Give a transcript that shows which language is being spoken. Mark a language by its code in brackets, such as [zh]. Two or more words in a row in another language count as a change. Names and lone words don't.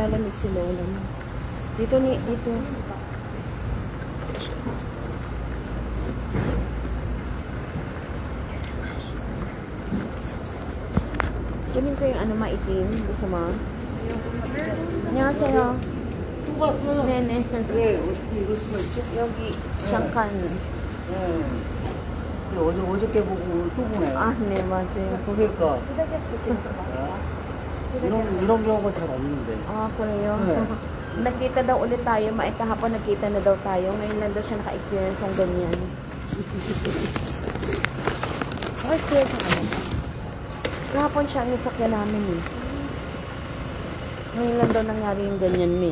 [tl] Galit si Lola mo. Dito ni, dito. Kunin ko yung ano maitim. Gusto mo? [ko] 안녕하세요. 또 봤어? 네네. 왜 어떻게 이럴 수가 있지? 여기 잠깐. 네. 어저께 보고 오늘 또 보네. 아, 네, 맞아요. 그러니까 이런 경우가 잘 없는데. [tl] Ah, kaya. [ko] 네. [tl] Nakita daw ulit tayo. Kahapon nakita na daw tayo. Ngayon lang daw siya naka-experience ng ganyan. Okay, clear sa kanya. Kahapon siya ang nisakyan namin eh. Ngayon lang daw nangyari yung ganyan eh.